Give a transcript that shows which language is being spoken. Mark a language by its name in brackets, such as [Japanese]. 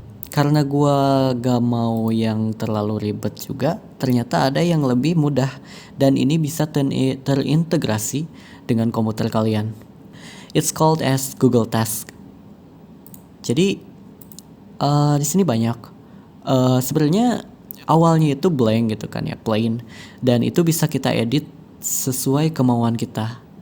[Indonesian] Karena gua gak mau yang terlalu ribet juga, ternyata ada yang lebih mudah dan ini bisa terintegrasi dengan komputer kalian. [English] It's called as Google Task. [Indonesian] Jadi di sini banyak. Sebenarnya awalnya itu blank gitu kan ya, plain, dan itu bisa kita edit sesuai kemauan kita.